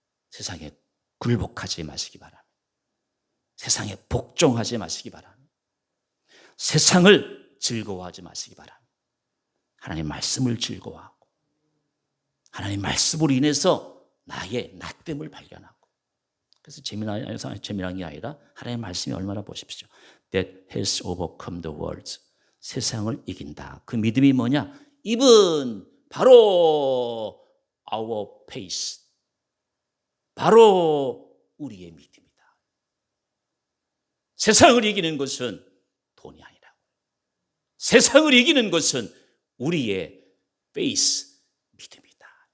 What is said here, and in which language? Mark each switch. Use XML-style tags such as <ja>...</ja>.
<ko>세상에 굴복하지 마시기 바랍니다. 세상에 복종하지 마시기 바랍니다. 세상을 즐거워하지 마시기 바랍니다. 하나님 말씀을 즐거워하고 하나님 말씀으로 인해서 나의 나됨을 발견하고 그래서 재미난 게 아니라 하나님의 말씀이 얼마나 보십시오.</ko> <en>That has overcome the world.</en> <ko>세상을 이긴다. 그 믿음이 뭐냐? 입은 바로</ko> <en>our faith.</en> <ko>바로 우리의 믿음이다. 세상을 이기는 것은 돈이 아니라고. 세상을 이기는 것은 우리의 faith, 믿음이다.</ko>